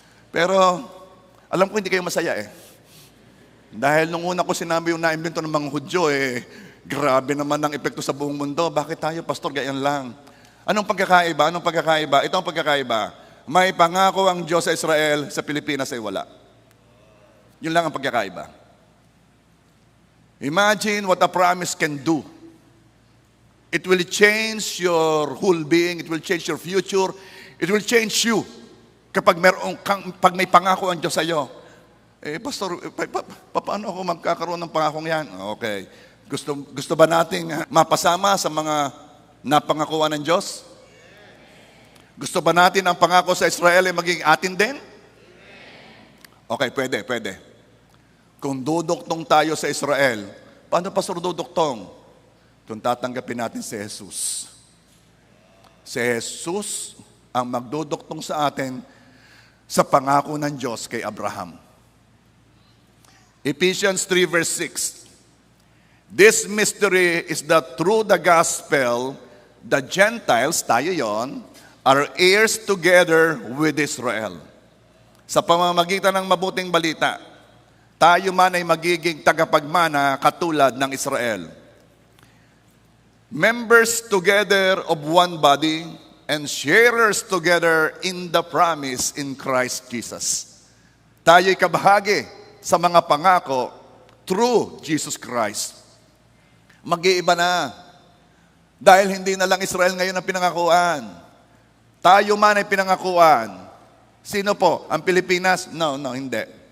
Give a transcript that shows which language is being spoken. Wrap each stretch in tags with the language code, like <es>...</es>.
<tl>Pero, alam ko hindi kayo masaya Dahil nung una ko sinabi yung na-invento ng mga Hudyo grabe naman ang epekto sa buong mundo. Bakit tayo, Pastor, ganyan lang? Anong pagkakaiba? Ito ang pagkakaiba. May pangako ang Diyos sa Israel, sa Pilipinas ay wala. Yun lang ang pagkakaiba.</tl> <en>Imagine what a promise can do. It will change your whole being. It will change your future. It will change you.</en> <tl>Pag may pangako ang Diyos sa iyo. Pastor, paano ako magkakaroon ng pangakong yan? Okay. Gusto ba nating mapasama sa mga napangakuan ng Diyos? Gusto ba natin ang pangako sa Israel ay maging atin din? Okay, pwede. Kung duduktong tayo sa Israel, paano Pastor duduktong? Kung tatanggapin natin si Jesus. Si Jesus ang magduduktong sa atin sa pangako ng Diyos kay Abraham.</tl> <en>Ephesians 3 verse 6. This mystery is that through the gospel, the Gentiles,</en> <tl>tayo yon,</tl> <en>are heirs together with Israel.</en> <tl>Sa pamamagitan ng mabuting balita, tayo man ay magiging tagapagmana katulad ng Israel.</tl> <en>Members together of one body and sharers together in the promise in Christ Jesus.</en> <tl>Tayo'y kabahagi sa mga pangako</tl> <en>through Jesus Christ.</en> <tl>Mag-iiba na. Dahil hindi na lang Israel ngayon ang pinangakuan. Tayo man ay pinangakuan. Sino po? Ang Pilipinas? No, hindi.</tl>